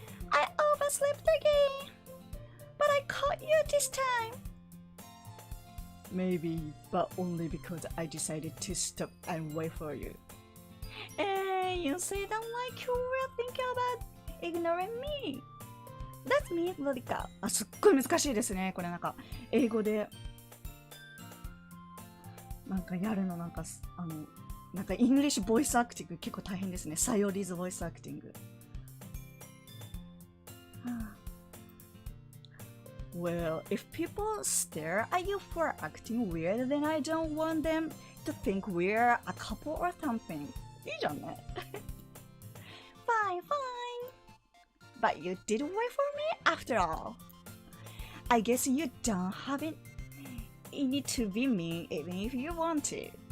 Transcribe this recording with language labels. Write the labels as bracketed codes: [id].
[en] I overslept again, but I caught you this time. Maybe, but only because I decided to stop and wait for you. You say that like you were thinking about ignoring me. That's me, ロリカ。 [ja] すっごい難しいですね。これなんか英語でなんかやるのなんかイングリッシュボイスアクティング結構大変ですね。サヨリズボイスアクティング。 [en] Well, if people stare at you for acting weird, then I don't want them to think we're a couple or something. [ja] いいじゃんね。 [en] Fine, fine. But you did wait for me after all. I guess you don't have it in it to be mean even if you want to.